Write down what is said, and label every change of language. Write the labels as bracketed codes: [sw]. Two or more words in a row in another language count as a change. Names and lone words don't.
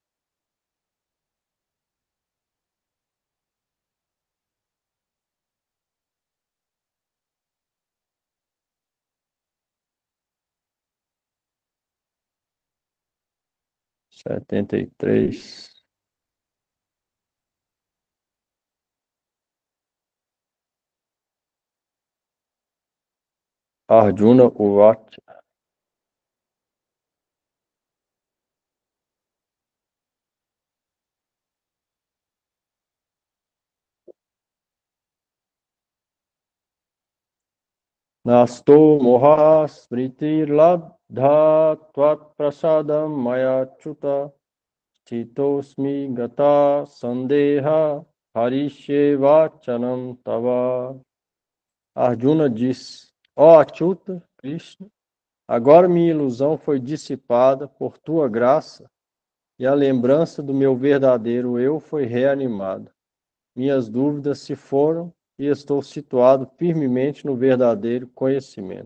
[pt] Setenta e três. [sa] Arjuna Uvacha. Nasto moha smriti labdha tvat prasadam maya chuta chitosmi gata sandeha harishe vachanam tava. [pt] Arjuna disse: Ó Achyuta, Krishna, agora minha ilusão foi dissipada por tua graça e a lembrança do meu verdadeiro eu foi reanimada. Minhas dúvidas se foram e estou situado firmemente no verdadeiro conhecimento.